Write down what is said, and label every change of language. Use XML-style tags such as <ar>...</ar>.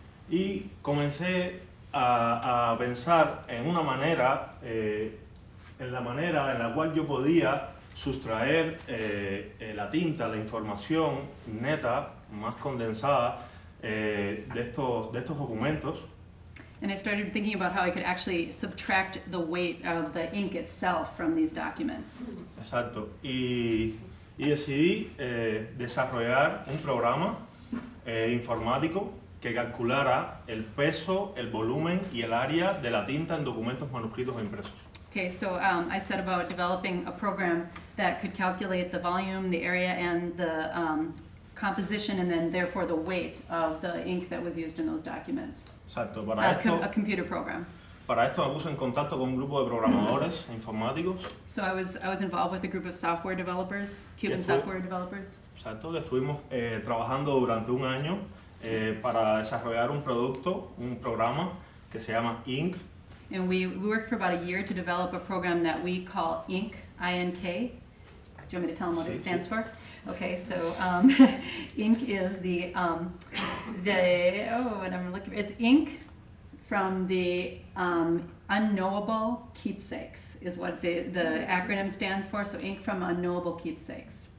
<es>Y comencé a pensar en una manera, en la manera en la cual yo podía sustraer la tinta, la información neta, más condensada de estos documentos.</es> <en>And I started thinking about how I could actually subtract the weight of the ink itself from these documents.</en> <es>Exacto. Y decidí desarrollar un programa informático que calculara el peso, el volumen y el área de la tinta en documentos manuscritos o impresos.</es> <en>Okay, so I set about developing a program that could calculate the volume, the area, and the composition, and then therefore the weight of the ink that was used in those documents.</en> <es>Exacto.</es> <en>A computer program.</en> <es>Para esto me puse en contacto con un grupo de programadores informáticos.</es> <en>So I was involved with a group of software developers, Cuban software developers.</en> <es>Exacto, que estuvimos trabajando durante un año para desarrollar un programa que se llama Ink.</es> <en>And we worked for about a year to develop a program that we call Ink, I-N-K. Do you want me to tell them what it stands for? Okay, so ink is it's ink from the unknowable keepsakes is what the acronym stands for. So ink from unknowable keepsakes.</en>